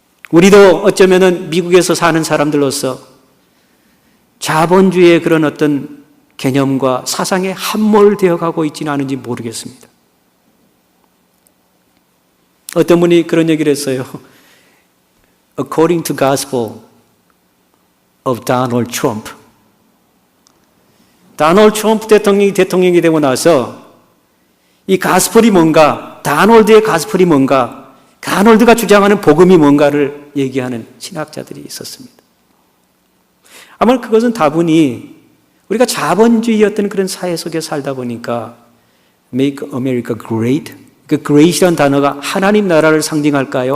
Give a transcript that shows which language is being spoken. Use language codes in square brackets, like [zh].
[ko] 우리도 어쩌면은 미국에서 사는 사람들로서 자본주의의 그런 어떤 개념과 사상에 함몰되어 가고 있지는 않은지 모르겠습니다. 어떤 분이 그런 얘기를 했어요. [en] According to gospel of Donald Trump. [ko] 도널드 트럼프 대통령이 되고 나서 이 가스펠이 뭔가, 다놀드의 가스펠이 뭔가, 다놀드가 주장하는 복음이 뭔가를 얘기하는 신학자들이 있었습니다. 아마 그것은 다분히 우리가 자본주의였던 그런 사회 속에 살다 보니까 [en] Make America Great, [ko] 그 great이라는 단어가 하나님 나라를 상징할까요?